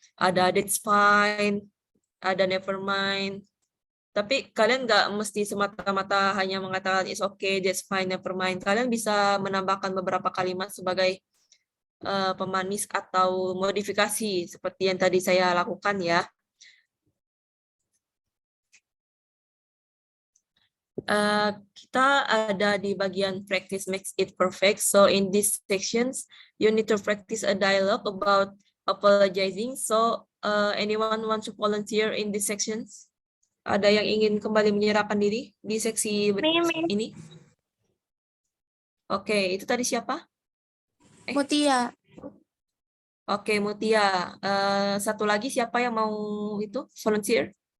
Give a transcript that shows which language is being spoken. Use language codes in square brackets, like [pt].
[en] Ada that's fine, ada never mind. [id] Tapi kalian nggak mesti semata-mata hanya mengatakan [en] is okay, that's fine, never mind. [id] Kalian bisa menambahkan beberapa kalimat sebagai pemanis atau modifikasi seperti yang tadi saya lakukan ya. Kita ada di bagian practice makes it perfect. [en] So in these sections, you need to practice a dialogue about apologizing. So anyone want to volunteer in these sections? [id] Ada yang ingin kembali menyerahkan diri di seksi ini? Oke, itu tadi siapa? Mutia. Oke, Mutia. Satu lagi siapa yang mau itu volunteer?